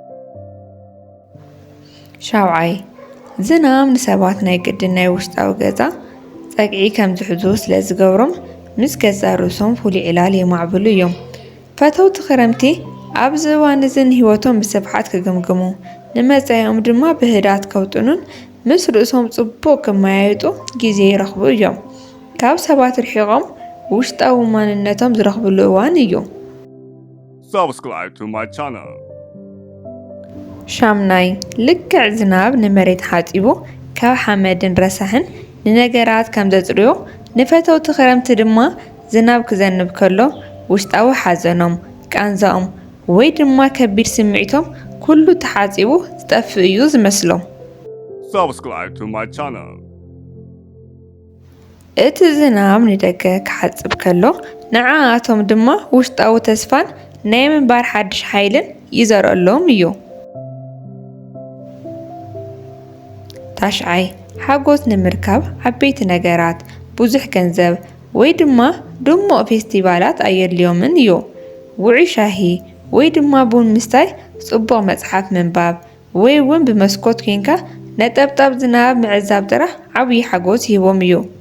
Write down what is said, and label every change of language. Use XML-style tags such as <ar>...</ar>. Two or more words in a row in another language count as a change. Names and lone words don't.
<ti>ሻውዓይ ዝናብ ንሰባት ናይ ግድን ናይ ውሽጣዊ ገዛ ፀግዒ ከም ዝሕዙ ስለ ዝገብሮም ምስ ገዛ ርእሶም ፍሉይ ዕላል የማዕብሉ እዮም። ፈተውቲ ክረምቲ ኣብዚ እዋን እዚ ንህይወቶም ብስፍሓት ክግምግሙ ንመጻኢኦም ድማ ብህድኣት ከውጥኑን ምስ ርእሶም ጽቡቕ ክመያየጡ ግዜ ይረኽቡ እዮም። ካብ ሰባት ርሒቖም ውሽጣዊ ማንነቶም ዝረኽብሉ እዋን እዩ።</ti> <en>Subscribe to my channel.</en> <ti>ሻምናይ ልክዕ ዝናብ ንመሬት ሓጢቡ ካብ ሓመድን ረሳሕን ንነገራት ከም ዘጽርዮ ንፈተውቲ ክረምቲ ድማ ዝናብ ክዘንብ ከሎ ውሽጣዊ ሓዘኖም ቃንዛኦም ወይ ድማ ከቢድ ስምዒቶም ኩሉ ተሓጺቡ ዝጠፍእ እዩ ዝመስሎም።</ti> <en>Subscribe to my channel.</en> <ti>እቲ ዝናብ ንደገ ክሓጽብ ከሎ ንዓኣቶም ድማ ውሽጣዊ ተስፋን ናይ ምንባር ሓድሽ ሓይልን ይዘርአሎም እዩ። ታሽዓይ ሓጎስ ንምርካብ ዓበይቲ ነገራት ብዙሕ ገንዘብ ወይ ድማ ድሙቕ ፌስቲቫላት ኣየድልዮምን እዩ። ውዑይ ሻሂ ወይ ድማ ቡን ምስታይ ጽቡቕ መጽሓፍ ምንባብ ወይ እውን ብመስኮት ኮንካ ነጠብጣብ ዝናብ ምዕዛብ ጥራሕ ዓብዪ ሓጎስ ይህቦም እዩ።</ti>